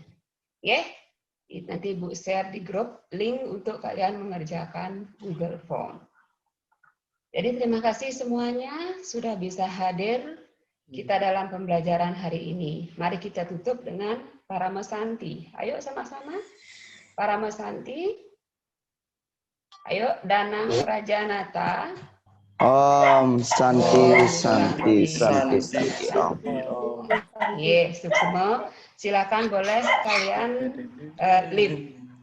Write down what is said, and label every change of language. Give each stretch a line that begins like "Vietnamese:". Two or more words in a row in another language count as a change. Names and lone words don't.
Indonesian: Ya, nanti Ibu share di grup link untuk kalian mengerjakan Google Form. Jadi terima kasih semuanya sudah bisa hadir kita dalam pembelajaran hari ini. Mari kita tutup dengan Paramasanti. Ayo sama-sama. Paramasanti. Ayo, Danang Rajanata.
Sanskrit: Om Santi Santi Santi Santi Om.
Indonesian: Yes, semua. Silakan boleh kalian leave.